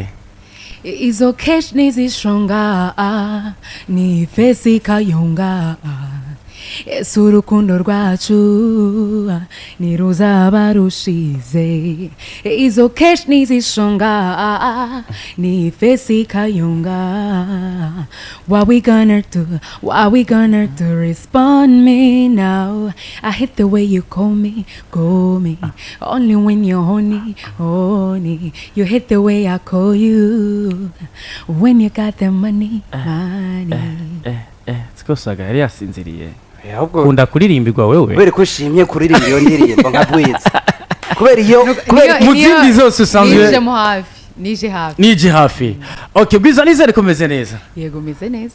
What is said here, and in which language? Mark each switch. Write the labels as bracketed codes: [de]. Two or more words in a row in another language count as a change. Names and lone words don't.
[rw] izo cash nizishonga ni fesi kayonga urukundo rwacu niruzaba rushize izo cash nizishonga ni fesi kayonga [en] what we gonna do respond me now I hate the way you call me only when you're honey you hate the way I call you when you got the money [rw] sikosaga yari yasinziriye kunda kuririmbirwa wewe kubera ko ushimye kuririmba iyo ndirimbo nka Bwiza kubera muzindi zose usanzwe nije hafi okay Bwiza nizere komeze neza yego meze neza